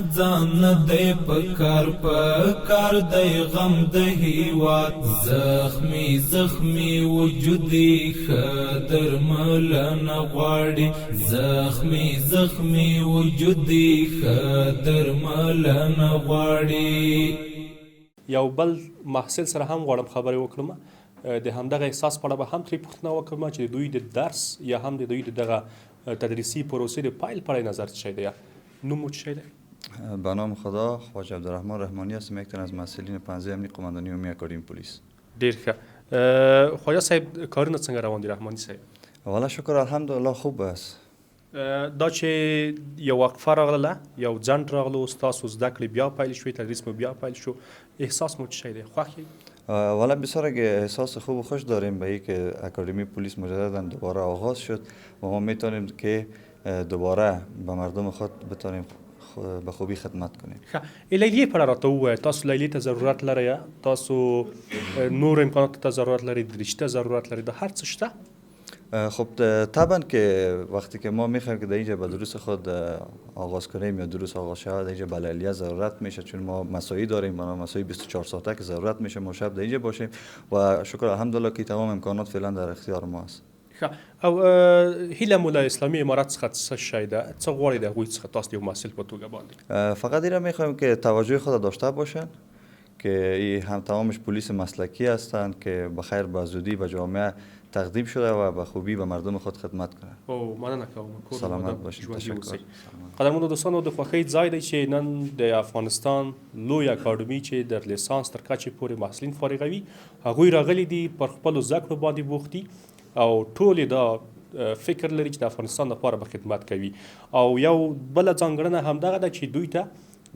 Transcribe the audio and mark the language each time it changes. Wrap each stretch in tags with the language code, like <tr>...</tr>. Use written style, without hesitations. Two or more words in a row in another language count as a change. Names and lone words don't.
<ps>ځان دی پکار پکار دی غم د هیواد، زخمی زخمی وجودي ښه درملنه غواړي، زخمی زخمی وجودي ښه درملنه غواړي. یو بل محصل سره هم غواړم خبرې وکړم، د همدغه احساس په اړه به هم ترې پوښتنه وکړم چې د دوی د درس یا هم د دوی د دغه تدریسی پروسې د پیل په اړه نظر څه شی دی؟ نوم مو څه شی دی؟</ps> <fa>به نام خدا، خواجه عبدالرحمن رحمانی هستم، یک تن از مسئولین پنجه امنی قماندانی عمومی اکادمی پلیس.</fa> <ps>ډېر ښه. خواجه صاحب، کارونه څنګه روان دي رحمانی صاحب؟</ps> <fa>والا شکر الحمدلله خوب است.</fa> <ps>دا چې یو وقفه راغله، یو ځنډ راغلو، ستاسو زده کړې بیا پیل شوې، تدریس مو بیا پیل شو، احساس مو څه شی دی؟ خوښ یې؟</ps> <fa>والا بسیار احساس خوب و خوش داریم به اینکه اکادمی پلیس مجددا دوباره آغاز شد و ما میتونیم که دوباره به مردم خود بتونیم به خوبی خدمت کنیم.</fa> <ps>لیلیې په اړه راته ووایه، تاسو لیلیې ته ضرورت لرئ؟ تاسو نور امکاناتو ته ضرورت لرئ؟ دریچې ته ضرورت لرئ؟ د هر څه شته؟</ps> <fa>خب طبعا که وقتی که ما میخوایم که در اینجا به دروس خود آغاز کنیم یا دروس آغاز شود، در اینجا به لیلیه ضرورت میشه چون ما مساعی داریم، مساعی 24 ساعته که ضرورت میشه ما شب در اینجا باشیم و شکر الحمدلله که تمام امکانات فعلا در اختیار ما است.</fa> <ps>او هیله مو له اسلامي امارت څخه څه شی ده؟ څه غواړئ د هغوی څخه تاسو د یو محصل په توګه باندې؟</ps> <fa>فقط این را میخوایم که توجه خود داشته باشن که این هم تمامش پلیس مسلکی هستند که بخیر به زودی به جامعه تقدیم شده و به خوبی به مردم خود خدمت کنند.</fa> <ps>او مننه کوم.</ps> <fa>سلامت باشید. تشکر.</fa> <ps>قدرمنو دوستانو د خوښۍ ځای دی چې نن د افغانستان لوی اکاډمي چې د لیسانس تر کچې پورې محصلین فارغوي هغوی راغلي دي پر خپلو زده کړو باندې بوخت دي او ټول دا فکر لري چې د افغانستان لپاره به خدمت کوي او یو بله ځانګړنه همدغه ده چې دوی ته د</ps>